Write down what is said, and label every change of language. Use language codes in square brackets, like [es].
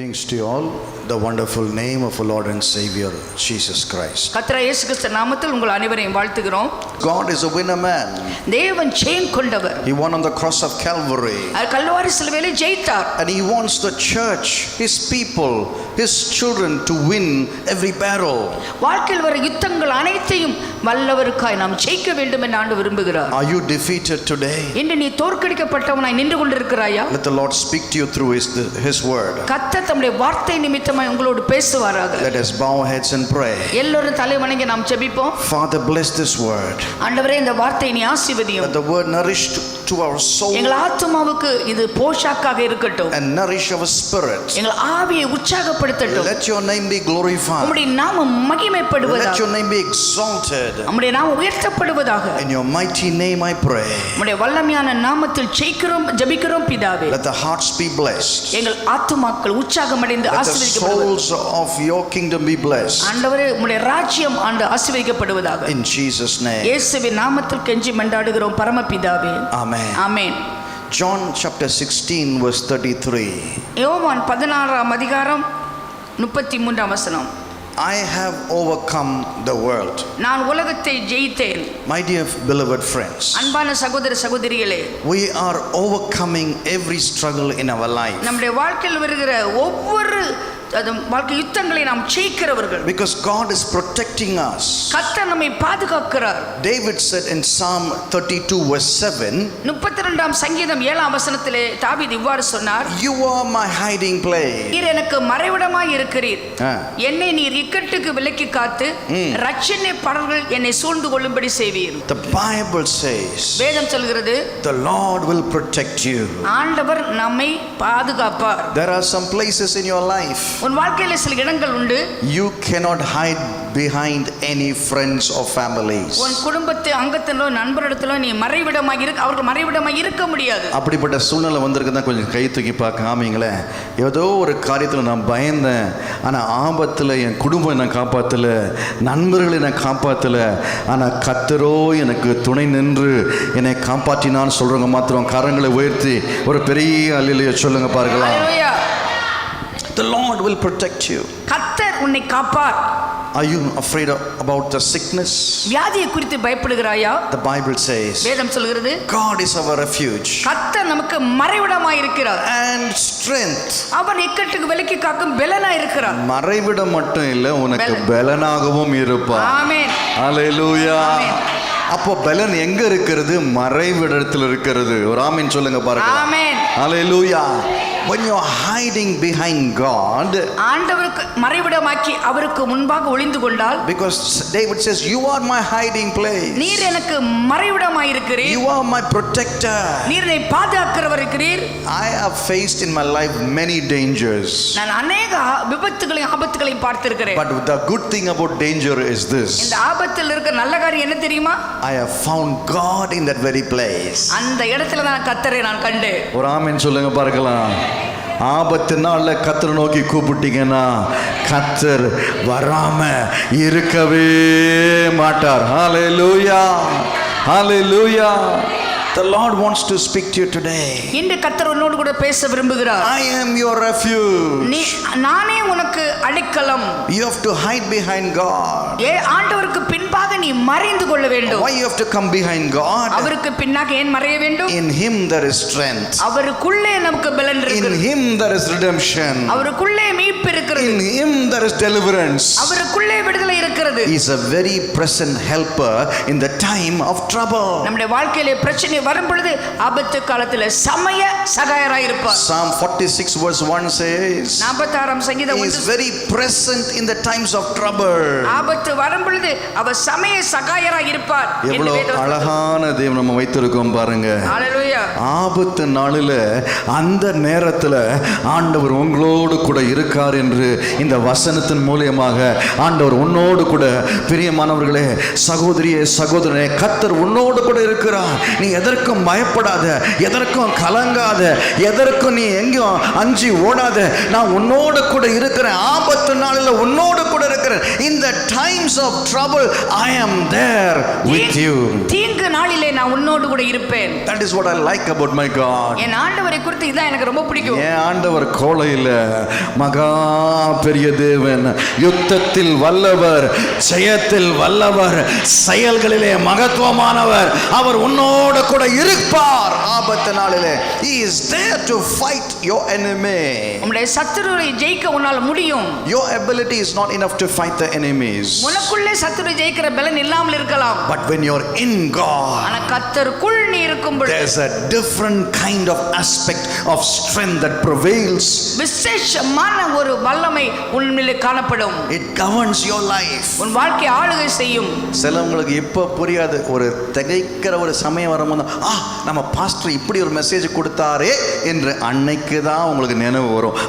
[en] to you all the wonderful name of our Lord and Savior Jesus Christ. [ta] கர்த்தராகிய இயேசு கிறிஸ்து நாமத்தில் உங்கள் அனைவரையும் வாழ்த்துகிறோம். [en] God is a winner man. [ta] தேவன் ஜெயம் கொண்டவர். [en] He won on the cross of Calvary. [ta] அவர் கல்வாரி சிலுவையிலே ஜெயித்தார். [en] And he wants the church, his people, his children to win every battle. [ta] வாழ்க்கையில் வர யுத்தங்கள் அனைத்தையும் வல்லவருக்காய் நாம் ஜெயிக்க வேண்டும் என்று ஆண்டவர் விரும்புகிறார். [en] Are you defeated today? [ta] இன்று நீ தோற்கடிக்கப்பட்டவனாய் நின்று கொண்டிருக்கிறாயா? [en] Let the Lord speak to you through his word. [ta] கர்த்தர் தம்முடைய வார்த்தை நிமித்தமாய் உங்களோடு பேசுவாராக. [en] Let us bow our heads and pray. [ta] எல்லோரும் தலை வணங்கி நாம் ஜெபிப்போம். [en] Father, bless this word. [ta] ஆண்டவரே இந்த வார்த்தையை நீ ஆசீர்வதியும். [en] Let the word nourish to our soul [ta] எங்கள் ஆத்துமாவுக்கு இது போஷாக்காக இருக்கட்டும். [en] and nourish our spirit. [ta] எங்கள் ஆவியை உற்சாகப்படுத்தட்டும். [en] Let your name be glorified. [ta] உம்முடைய நாமம் மகிமைப்படுவதாக. [en] Let your name be exalted. [ta] உம்முடைய நாமம் உயர்த்தப்படுவதாக. [en] In your mighty name I pray. [ta] உம்முடைய வல்லமையான நாமத்தில் ஜெபிக்கிறோம் பிதாவே. [en] Let the hearts be blessed. [ta] எங்கள் ஆத்துமாக்கள் உற்சாகமடைந்து [en] Let the [ta] ஆசீர்வதிக்கப்படுவதாக. [en] souls of your kingdom be blessed. [ta] ஆண்டவரே உம்முடைய ராஜ்யம் ஆசீர்வதிக்கப்படுவதாக. [en] In Jesus name. [ta] இயேசுவின் நாமத்தில் கெஞ்சி மன்றாடுகிறோம் பரமபிதாவே. [en] Amen. [ta] ஆமென். [en] John chapter 16 verse 33. [ta] யோவான் 16ஆம் அதிகாரம் 33ஆம் வசனம். [en] I have overcome the world. [ta] நான் உலகத்தை ஜெயித்தேன். [en] My dear beloved friends, [ta] அன்பான சகோதர சகோதரிகளே, [en] we are overcoming every struggle in our life. [ta] நம்முடைய வாழ்க்கையில் வருகிற ஒவ்வொரு வாழ்க்கை யுத்தங்களை நாம் ஜெயிக்கிறவர்கள். [en] Because God is protecting us. [ta] கர்த்தர் நம்மை பாதுகாக்கிறார். [en] David said in Psalm 32 verse 7, [ta] 32ஆம் சங்கீதம் 7ஆம் வசனத்திலே தாவீது இவ்வாறு சொன்னார். [en] You are my hiding place. [ta] நீர் எனக்கு மறைவிடமாய் இருக்கிறீர். என்னை நீர் இக்கட்டுக்கு விலக்கி காத்து இரட்சணிய படர்கள் என்னை சூழ்ந்து கொள்ளும்படி செய்வீர். [en] The Bible says, [ta] வேதம் சொல்கிறது, [en] the Lord will protect you. [ta] ஆண்டவர் நம்மை பாதுகாப்பார். [en] There are some places in your life [ta] உன் வாழ்க்கையில சில இடங்கள் உண்டு. [en] you cannot hide behind any friends or families. [ta] உன் குடும்பத்து அங்கத்திலோ நண்பரிடத்திலோ நீ அவர்கள் மறைவிடமாய் இருக்க முடியாது. அப்படிப்பட்ட சூழ்நிலை வந்திருக்குதான் கொஞ்சம் கை தூக்கி பார்க்க ஆமீங்களே. ஏதோ ஒரு காரியத்தில் நான் பயந்தேன், ஆனால் ஆபத்தில் என் குடும்பம் என்னை காப்பாற்றலை, நண்பர்கள் என்னை காப்பாற்றலை, ஆனால் கர்த்தரோ எனக்கு துணை நின்று என்னை காப்பாற்றினான்னு சொல்கிறவங்க மாத்திரம் கரங்களை உயர்த்தி ஒரு பெரிய அல்லேலூயா சொல்லுங்க பார்க்கலாம். [en] The Lord will protect you. [ta] கர்த்தர் உன்னை காப்பார். [en] Are you afraid about the sickness? [ta] வியாதியை குறித்து பயப்படுகிறாயா? [en] The Bible says, [ta] வேதம் சொல்கிறது, [en] God is our refuge [ta] கர்த்தர் நமக்கு மறைவிடமாய் இருக்கிறார் [en] and strength. [ta] அவர் இக்கட்டுக்கு விலக்கி காக்கும் பெலனாய் இருக்கிறார். மறைவிடம் மட்டும் இல்லை, உனக்கு பெலனாகவும் இருப்பார். ஆமென். ஹல்லேலூயா. அப்போ பெலன் எங்க இருக்கிறது? மறைவிடத்தில் இருக்கிறது. ஒரு ஆமென் சொல்லுங்க பாருங்க. ஆமென். ஹல்லேலூயா. [en] When you are hiding behind God, [ta] ஆண்டவருக்கு மறைவிடமாக்கி அவருக்கு முன்பாக ஒளிந்து கொண்டால், [en] because David says, you are my hiding place. [ta] நீர் எனக்கு மறைவிடமாய் இருக்கிறீர். [en] You are my protector. [ta] நீர் என்னை பாதுகாக்கிறவர் இருக்கிறீர். [en] I have faced in my life many dangers. [ta] நான் अनेक விபத்துகளையும் ஆபத்துகளையும் பார்த்திருக்கிறேன். [en] But the good thing about danger is this. [ta] இந்த ஆபத்தில் இருக்கிற நல்ல காரியம் என்ன தெரியுமா? [en] I have found God in that very place. [ta] அந்த இடத்துல தான் கர்த்தரை நான் கண்டேன். ஒரு ஆமென் சொல்லுங்க பார்க்கலாம். ஆபத்து நாள்ல கர்த்தரை நோக்கி கூப்பிட்டீங்கன்னா கர்த்தர் வராம இருக்கவே மாட்டார். ஹல்லேலூயா. ஹல்லேலூயா. [en] The Lord wants to speak to you today. [ta] இன்று கர்த்தர் உன்னோடு கூட பேச விரும்புகிறார். [en] I am your refuge. [ta] நானே உனக்கு அடைக்கலம். [en] You have to hide behind God. [ta] ஆண்டவருக்கு பின்பாக நீ மறைந்து கொள்ள வேண்டும். [en] Why you have to come behind God? [ta] அவருக்கு பின்னாக ஏன் மறைய வேண்டும்? [en] In him there is strength. [ta] அவருக்குள்ளே நமக்கு பலன் இருக்கிறது. [en] In him there is redemption. [ta] அவருக்குள்ளே மீட்பு இருக்கிறது. [en] In him there is deliverance. [ta] அவருக்குள்ளே விடுதலை இருக்கிறது. [en] He is a very present helper in the time of trouble. [ta] நம்முடைய வாழ்க்கையிலே பிரச்சனை வரும் பொழுது ஆபத்து காலத்தில் சமய சகாயராய் இருப்பார். [en] Psalm 46 verse 1 says, [ta] 46ஆம் சங்கீதம் [en] he is very present in the times of trouble. [ta] ஆபத்து வரும் பொழுது அவர் சமய சகாயராய் இருப்பார். எவ்வளவு அழகான தேவன் நம்ம வைத்திருக்கோம் பாருங்க. ஹல்லேலூயா. ஆபத்து நாளில் அந்த நேரத்தில் ஆண்டவர் உங்களோடு கூட இருக்கார் என்று இந்த வசனத்தின் மூலமாக ஆண்டவர் உன்னோடு கூட, பிரியமானவர்களே, சகோதரியே சகோதரனே, கர்த்தர் உன்னோடு கூட இருக்கிறார். நீ எதற்கும் பயப்படாத, எதற்கும் கலங்காத, எதற்கும் நீ எங்கேயும் அஞ்சி ஓடாத. நான் உன்னோடு கூட இருக்கிறேன். ஆபத்து நாளில் உன்னோடு கூட இருக்கிறேன். இருக்கிறேன். [en] In the times of trouble I am there with you. [ta] தீங்கு நாளிலே நான் உன்னோடு கூட இருப்பேன். [en] That is what I like about my God. [ta] என் ஆண்டவரை குறித்து இதான் எனக்கு ரொம்ப பிடிக்கும். என் ஆண்டவர் கோலை இல்ல, மகா பெரிய தேவன், யுத்தத்தில் வல்லவர், ஜெயத்தில் வல்லவர், செயல்களிலே மகத்துவமானவர். அவர் உன்னோடு கூட இருப்பார் ஆபத்து நாளிலே. [en] He is there to fight your enemy. [ta] உம்முடைய சத்துருவை ஜெயிக்க உன்னால் முடியும். [en] Your ability is not enough to fight the enemies. [ta] உனக்குள்ளே சத்துருவை ஜெயிக்கிற பலன் இல்லாமல் இருக்கலாம். [en] But when you're in God, [ta] ஆனா கர்த்தருக்குள் நீ இருக்கும்போது [en] there's a different kind of aspect of strength that prevails. [ta] விசேஷமான ஒரு வல்லமை உன்னிலே காணப்படும். [en] It governs your life. [ta] உன் வாழ்க்கையை ஆளுகை செய்யும். சிலவங்களுக்கு இப்போ புரியாது. ஒரு திகைக்கிற ஒரு சமயம் வரும்போது நம்ம பாஸ்டர் இப்படி ஒரு மெசேஜ் கொடுத்தாரே என்று அன்னைக்கு தான் உங்களுக்கு நினைவு வரும்.